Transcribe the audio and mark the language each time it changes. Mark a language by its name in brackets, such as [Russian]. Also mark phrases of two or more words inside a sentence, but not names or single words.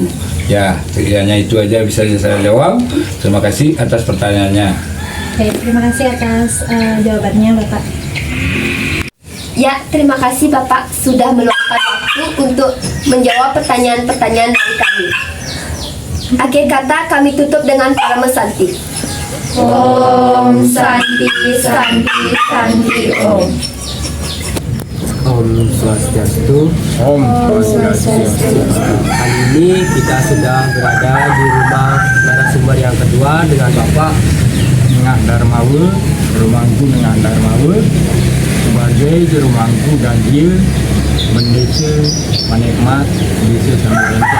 [Indonesian] Ya, hanya itu aja bisa saya jawab. Terima kasih atas pertanyaannya. Baik, terima kasih atas jawabannya, Bapak. Ya, terima kasih Bapak sudah meluangkan waktu untuk menjawab pertanyaan-pertanyaan dari kami. Akhir kata kami tutup dengan Parama Santi. [Sanskrit] Om Santi Santi Santi Om. Om Swastiastu. Om. [Indonesian] Kali ini kita sudah berada di rumah narasumber yang kedua dengan Bapak Nengah Darmawe, Jurumangku Nengah Darmawe, sebagai Jurumangku Ganjil Mendesa Manikmat Desa Samarinda.